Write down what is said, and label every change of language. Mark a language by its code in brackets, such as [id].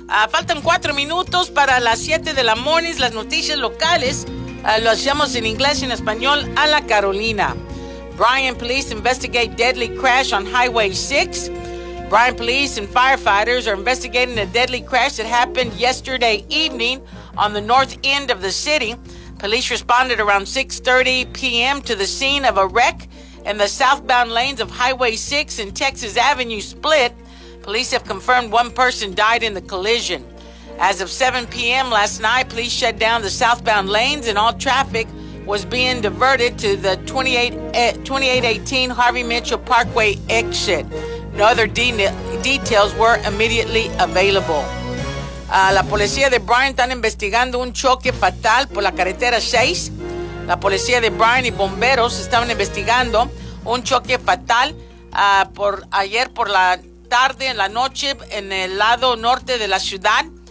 [es] Faltan 4 minutos para las 7 de la morning, las noticias locales. Lo hacemos en inglés y en español a la Carolina. [en] Bryan Police investigate deadly crash on Highway 6. Bryan Police and firefighters are investigating a deadly crash that happened yesterday evening on the north end of the city. Police responded around 6:30 p.m. to the scene of a wreck in the southbound lanes of Highway 6 and Texas Avenue split. Police have confirmed one person died in the collision. As of 7 p.m. last night, police shut down the southbound lanes and all traffic was being diverted to the 2818 Harvey Mitchell Parkway exit. No other details were immediately available. [es] La policía de Bryan están investigando un choque fatal por la carretera 6. La policía de Bryan y bomberos estaban investigando un choque fatal por ayer por la tarde, en la noche, en el lado norte de la ciudad.